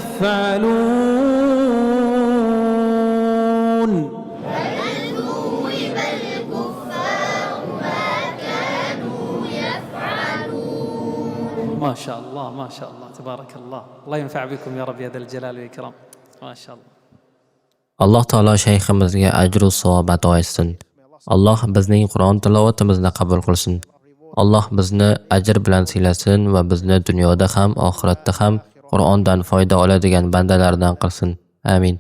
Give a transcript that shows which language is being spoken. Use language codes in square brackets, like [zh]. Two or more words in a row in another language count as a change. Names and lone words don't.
[ar] يفعلون ما شاء الله ما شاء الله تبارك الله الله ينفع بكم يا رب يا ذا الجلال والإكرام ما شاء الله [uz] Alloh taolo shayximizga ajru savob ato etsin. Alloh bizning Qur'on tilovatimizni qabul qilsin. Alloh bizni ajr bilan siylasin va bizni dunyoda ham oxiratda ham Qur'ondan foyda oladigan bandalardan qilsin. Amin.